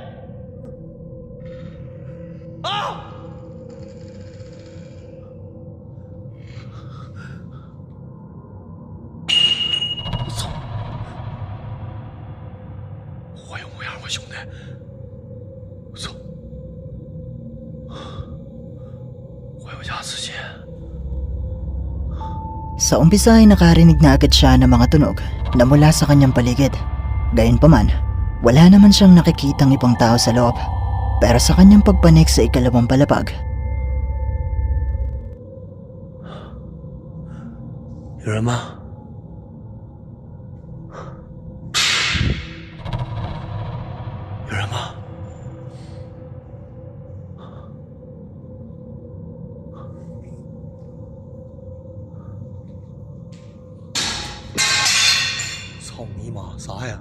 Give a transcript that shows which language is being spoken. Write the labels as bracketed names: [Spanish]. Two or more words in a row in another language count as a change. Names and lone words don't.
[Chinese] 啊！我操！欢迎我2位兄弟！我操！欢迎我家子姐！ [Filipino] Sa umpisa ay nakarinig na agad siya ng mga tunog na mula sa kanyang paligid. Gayunpaman, wala naman siyang nakikitang ibang tao sa loob. Pero sa kanyang pagpanik sa ikalawang palapag, [Chinese] 有人吗？有人吗？操你妈！啥呀？